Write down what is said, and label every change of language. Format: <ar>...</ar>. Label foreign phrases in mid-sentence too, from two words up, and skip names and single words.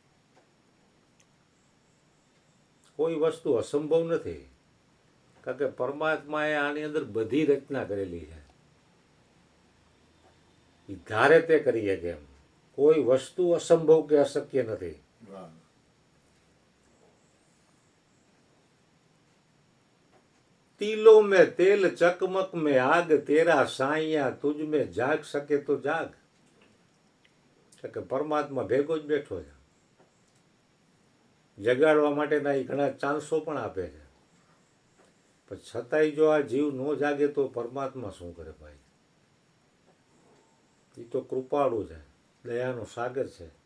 <gu>કોઈ વસ્તુ અસંભવ નથી, કારણ કે પરમાત્માએ આની અંદર બધી રચના કરેલી છે. એ ધારે તે કરીએ કેમ કોઈ વસ્તુ અસંભવ કે અશક્ય નથી.</gu> <hi>તિલો में तेल चकमक में आग तेरा साइया तुझ में जाग सके तो जाग.</hi> <gu>કે પરમાત્મા ભેગો જ બેઠો છે, જગાડવા માટેના એ ઘણા ચાન્સો પણ આપે છે. પણ છતાંય જો આ જીવ ન જાગે તો પરમાત્મા શું કરે ભાઈ? એ તો કૃપાળુ છે, દયાનો સાગર છે.</gu>